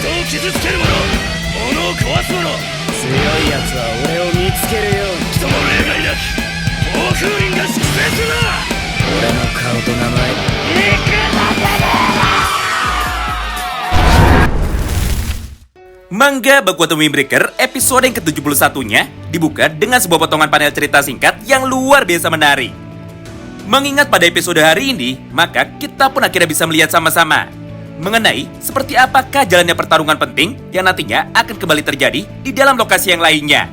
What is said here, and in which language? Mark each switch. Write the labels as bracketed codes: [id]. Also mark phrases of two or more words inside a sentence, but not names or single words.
[ja] 傷つける者、物を壊す者、強いやつは俺を見つけるように。人も例外なく暴風林が粛清するな。俺の顔と名前 [id] Manga Bakuato Windbreaker episode yang ke-71-nya dibuka dengan sebuah potongan panel cerita singkat yang luar biasa menarik. Mengingat pada episode hari ini, maka kita pun akhirnya bisa melihat sama-sama mengenai seperti apakah jalannya pertarungan penting yang nantinya akan kembali terjadi di dalam lokasi yang lainnya.